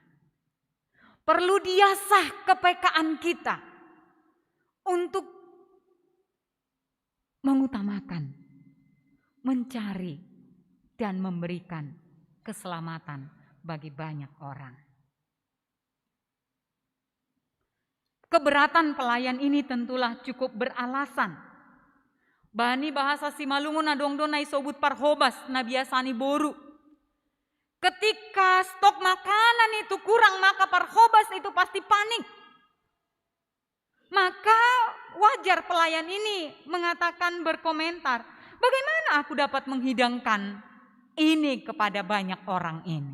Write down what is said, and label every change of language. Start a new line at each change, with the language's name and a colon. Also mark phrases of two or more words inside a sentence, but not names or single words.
Indonesian: Perlu diasah kepekaan kita untuk mengutamakan, mencari, dan memberikan keselamatan bagi banyak orang. Keberatan pelayan ini tentulah cukup beralasan.
Batak Simalungun: Bani bahasa Simalungun nadongdon na isobut parhobas na biasani boru.
Indonesian: Ketika stok makanan itu kurang, maka parhobas itu pasti panik. Maka wajar pelayan ini mengatakan, berkomentar, bagaimana aku dapat menghidangkan ini kepada banyak orang ini?